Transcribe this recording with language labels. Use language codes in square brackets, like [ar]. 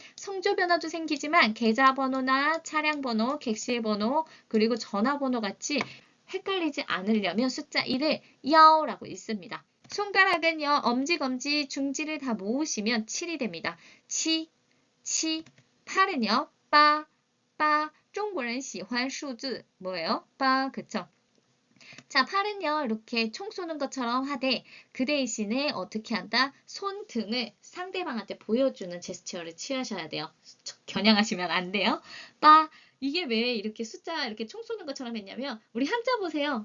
[ko] 성조 변화도 생기지만 계좌번호나 차량번호, 객실번호, 그리고 전화번호 같이 헷갈리지 않으려면 숫자 1을 야오라고 읽습니다. 손가락은요, 엄지, 검지, 중지를 다 모으시면 7이 됩니다. 치, 치. 팔은요, 빠, 빠. [zh] 中国人喜欢数字 [ko] 뭐예요? 빠, 그쵸? 자, 팔은요, 이렇게 총 쏘는 것처럼 하되 그 대신에 어떻게 한다? 손등을 상대방한테 보여주는 제스처를 취하셔야 돼요. 겨냥하시면 안 돼요. 빠, 이게 왜 이렇게 숫자 이렇게 총 쏘는 것처럼 했냐면 우리 한자 보세요.